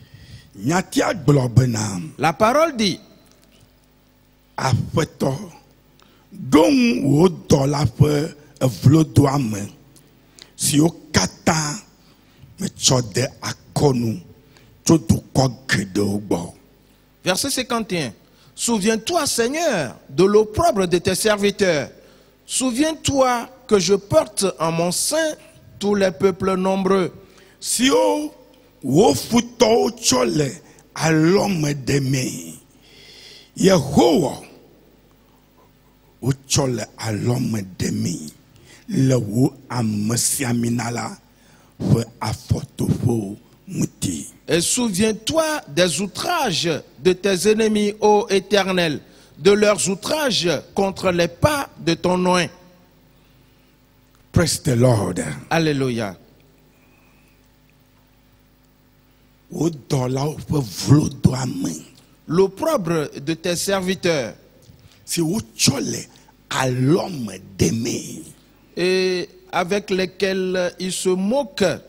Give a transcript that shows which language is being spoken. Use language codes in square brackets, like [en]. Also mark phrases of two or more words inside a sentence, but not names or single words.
[fr] La parole dit: Verset 51. Souviens-toi, Seigneur, de l'opprobre de tes serviteurs. Souviens-toi que je porte en mon sein tous les peuples nombreux. [ee] Si wo futo chole alome demi Yehowa wo chole alome demi le wo amesiaminala fe afotofo muti. [fr] Et souviens-toi des outrages de tes ennemis, ô Éternel, de leurs outrages contre les pas de ton oint. [en] Praise the Lord. [fr] Alléluia. L'opprobre de tes serviteurs. Et avec lesquels ils se moquent.